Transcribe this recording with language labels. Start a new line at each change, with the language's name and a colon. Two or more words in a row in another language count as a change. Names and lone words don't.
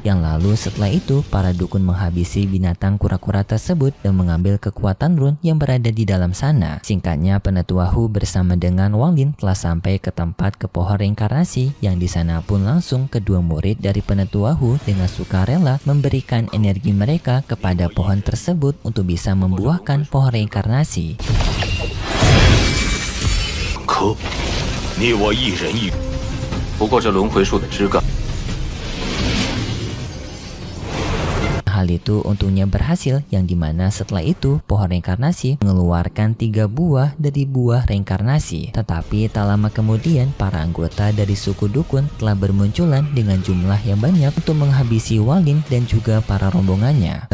Indonesian: Yang lalu setelah itu para dukun menghabisi binatang kura-kura tersebut dan mengambil kekuatan run yang berada di dalam sana. Singkatnya Penetua Hu bersama dengan Walin telah sampai ke tempat ke pohon reinkarnasi, yang di sana pun langsung kedua murid dari Penetua Hu dengan sukarela memberikan energi mereka kepada pohon tersebut untuk bisa membuahkan pohon reinkarnasi.
Chinese: 可，你我一人一，不过这轮回树的枝干。
Indonesian: Hal itu untungnya berhasil, yang dimana setelah itu pohon reinkarnasi mengeluarkan 3 buah dari buah reinkarnasi. Tetapi tak lama kemudian para anggota dari suku dukun telah bermunculan dengan jumlah yang banyak untuk menghabisi Walin dan juga para rombongannya.